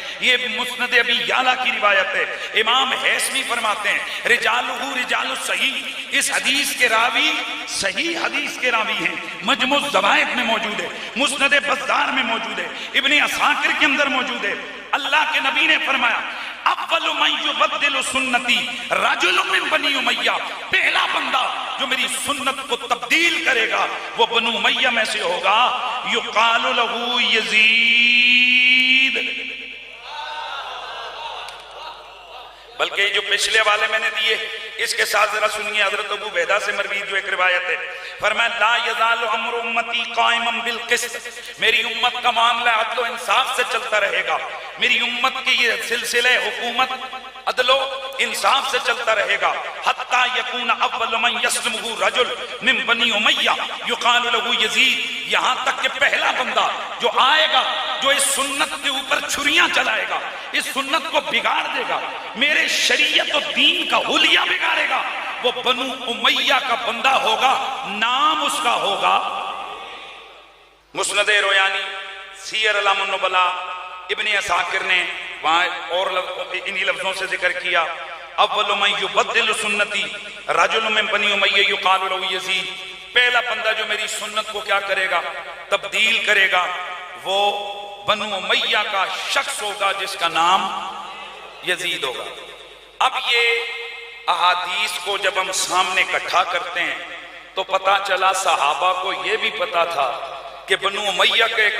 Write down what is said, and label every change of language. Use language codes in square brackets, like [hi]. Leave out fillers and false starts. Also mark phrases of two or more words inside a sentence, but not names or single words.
[ur] یہ مسند ابی یعلا کی روایت ہے. امام حیثمی فرماتے ہیں [ar] رجالہ رجال الصحیح، [ur] اس حدیث کے راوی صحیح حدیث کے راوی ہیں. مجموع الزوائد میں موجود ہے، مسند بزار میں موجود ہے، ابن عساکر کے اندر موجود ہے. اللہ کے نبی نے فرمایا [ar] اول من یبدل سنتی رجل من بنی امیہ، [ur] پہلا بندہ جو میری سنت کو تبدیل کرے گا وہ بنو امیہ میں سے ہوگا. [ar] یقال له یزید. [ur] بلکہ یہ جو پچھلے والے میں نے دیے اس کے ساتھ ذرا سنیے حضرت ابو عبیدہ سے مروی جو ایک روایت ہے. فرمایا [ar] لا یزال امر امتی قائما بالقسط، [ur] میری امت کا معاملہ عدل و انصاف سے چلتا رہے گا. میری امت کی یہ سلسلہ حکومت عدل و انصاف سے چلتا رہے گا. [ar] حتی یکون اول من یسلمہ رجل من بنی امیہ یقال له یزید، [ur] یہاں تک کہ پہلا بندہ جو آئے گا جو اس سنت کے اوپر چھریاں چلائے گا، اس سنت کو بگاڑ دے گا، میرے شریعت و دین کا حلیہ بگاڑے گا، وہ بنو امیہ کا بندہ ہوگا. نام اس کا ہوگا مسند رویانی، سیر اعلام النبلاء، ابن عساکر نے وہاں اور انہی لفظوں سے ذکر کیا [ar] اول من یبدل سنتی رجل من بنی امیہ یقال له یزید، [ur] پہلا بندہ جو میری سنت کو کیا کرے گا؟ تبدیل کرے گا، وہ بنو امیہ کا شخص ہوگا جس کا نام یزید ہوگا. اب یہ احادیث کو جب ہم سامنے اکٹھا کرتے ہیں تو پتا چلا صحابہ کو یہ بھی پتا تھا کہ بنو امیہ کا ایک